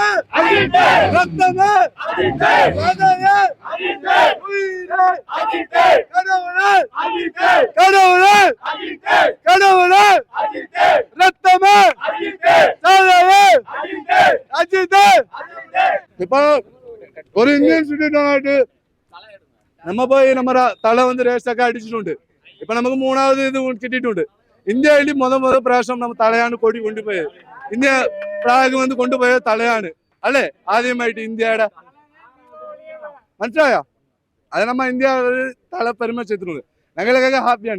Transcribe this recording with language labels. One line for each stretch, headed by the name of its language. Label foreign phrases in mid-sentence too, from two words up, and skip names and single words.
Tamil: அஜித்தே, ரத்தமே அஜித்தே, கடவுளே அஜித்தே, உயிரே அஜித்தே, கடவுளே அஜித்தே, கடவுளே அஜித்தே, கடவுளே அஜித்தே, ரத்தமே அஜித்தே, கடவுளே அஜித்தே, அஜித்தே. இப்போ ஒரு
English: Indian student
Tamil: நம்ம போய் நம்ம தலை வந்து ரேஸாக்க அடிச்சிട്ടുണ്ട്.
Malayalam: ഇപ്പൊ നമുക്ക് 3ാമത് ഇത് കിട്ടിയിട്ടുണ്ട്. ഇന്ത്യയിൽ മുതൽ പ്രാവശ്യം നമ്മൾ തലയാണ് കൊടി കൊണ്ടുപോയത്. ഇന്ത്യ ഫ്ലാഗ് വന്ന് കൊണ്ടുപോയത് തലയാണ് അല്ലേ, ആദ്യമായിട്ട് ഇന്ത്യയുടെ. മനസ്സിലായോ? അത് നമ്മ ഇന്ത്യ തല പെരുമ ചെയ്തിട്ടുണ്ട്. ഞങ്ങളൊക്കെ ഹാപ്പിയാണ്.